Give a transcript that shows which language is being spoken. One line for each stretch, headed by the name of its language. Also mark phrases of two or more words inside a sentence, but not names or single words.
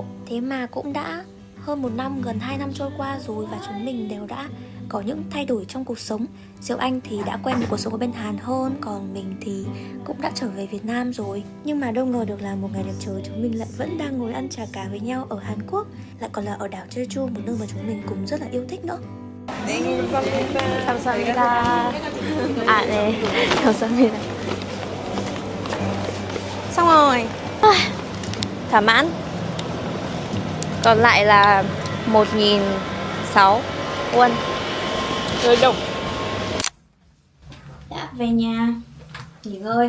Vietnamese: Thế mà cũng đã hơn 1 năm, gần 2 năm trôi qua rồi và chúng mình đều đã có những thay đổi trong cuộc sống. Diệu Anh thì đã quen được cuộc sống ở bên Hàn hơn, còn mình thì cũng đã trở về Việt Nam rồi. Nhưng mà đâu ngờ được là một ngày đẹp trời chúng mình lại vẫn đang ngồi ăn chả cá với nhau ở Hàn Quốc, lại còn là ở đảo Jeju, một nơi mà chúng mình cũng rất là yêu thích nữa.
Korean: 감사합니다. À 네, 감사합니다.
Vietnamese: Xong rồi. Thỏa mãn. Còn lại là 1.600 won. Rồi đồng. Đã về nhà nghỉ ngơi.